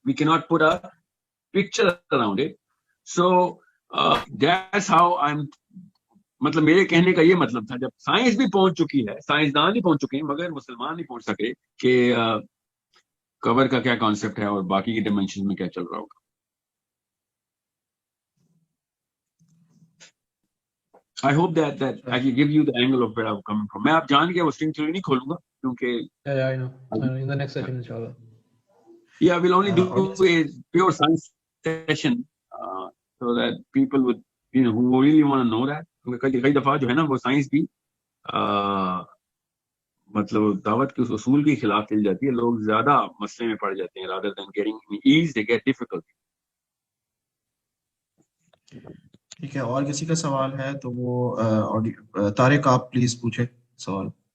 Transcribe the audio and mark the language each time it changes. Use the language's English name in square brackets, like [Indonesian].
[English] We can not put a picture around it. So that's how I am, [Urdu] مطلب میرے کہنے کا یہ مطلب تھا جب سائنس بھی پہنچ چکی ہے, سائنسدان بھی پہنچ چکے ہیں مگر مسلمان نہیں پہنچ سکے کہ قبر کا کیا کانسیپٹ ہے اور باقی کے ڈائمینشن میں کیا چل رہا ہوگا. [English] I hope that I can give you the angle of where I'm coming from. [Urdu] میں آپ جان کے وہ string theory نہیں کھولوں گا کیونکہ [English] I know. In the next session inshallah. Yeah, we'll only do a pure science session so that people would, who really want to know that. [Urdu] کیونکہ کئی دفعہ جو ہے نا وہ سائنس بھی مطلب دعوت کے اس اصول کے خلاف چل جاتی ہے. لوگ زیادہ مسئلے میں پڑ جاتے ہیں [English] rather than getting ease, they get difficult. [Urdu] ٹھیک ہے, اور کسی کا سوال ہے تو وہ طارق آپ پلیز پوچھیں سوال.